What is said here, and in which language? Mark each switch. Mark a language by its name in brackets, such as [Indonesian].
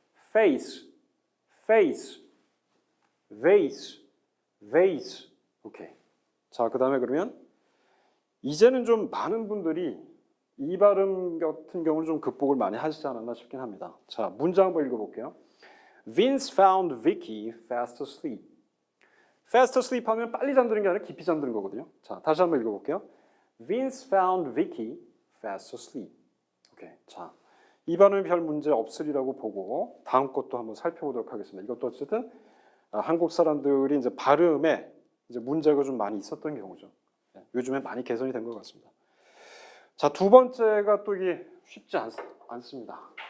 [English] face, face, vase, vase. [Korean] 오케이. 자, 그 다음에 그러면 이제는 좀 많은 분들이 이 발음 같은 경우는 좀 극복을 많이 하시지 않았나 싶긴 합니다. 자, 문장 한번 읽어볼게요. [English] Vince found Vicky fast asleep. [Korean] fast asleep 하면 빨리 잠드는 게 아니라 깊이 잠드는 거거든요. 자, 다시 한번 읽어볼게요. [English] Vince found Vicky fast asleep. [Korean] 오케이. 자, 이 발음이 별 문제 없으리라고 보고 다음 것도 한번 살펴보도록 하겠습니다. 이것도 어쨌든 한국 사람들이 이제 발음에 이제 문제가 좀 많이 있었던 경우죠. 요즘에 많이 개선이 된 것 같습니다. 자, 두 번째가 또 이게 쉽지 않습니다.